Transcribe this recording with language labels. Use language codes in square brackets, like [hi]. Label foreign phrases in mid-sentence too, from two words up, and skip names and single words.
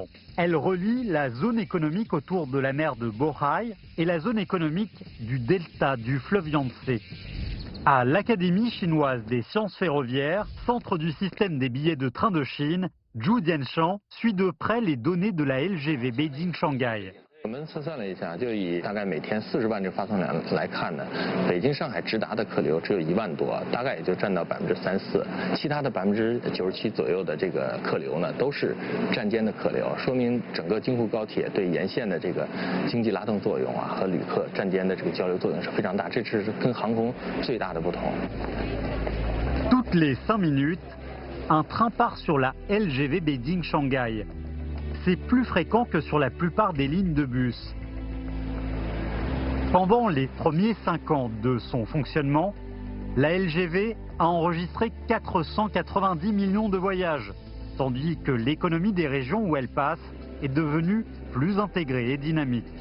[fr] Elle relie la zone économique autour de la mer de Bohai et la zone économique du delta du fleuve Yangtze. À l'Académie chinoise des sciences ferroviaires, centre du système des billets de train de Chine, Zhu Dianshan suit de près les données de la LGV Beijing-Shanghai. [zh] 我们测算了一下，就以大概每天40万这发送量来看呢，北京、上海直达的客流只有1万多，大概也就占到3%，其他的97%左右的这个客流呢，都是站间的客流，说明整个京沪高铁对沿线的这个经济拉动作用啊和旅客站间的这个交流作用是非常大，这是跟航空最大的不同。 [fr] Toutes les 5 minutes, un train part sur la LGV Beijing-Shanghai. C'est plus fréquent que sur la plupart des lignes de bus. Pendant les premiers 5 ans de son fonctionnement, la LGV a enregistré 490 millions de voyages, tandis que l'économie des régions où elle passe est devenue plus intégrée et dynamique.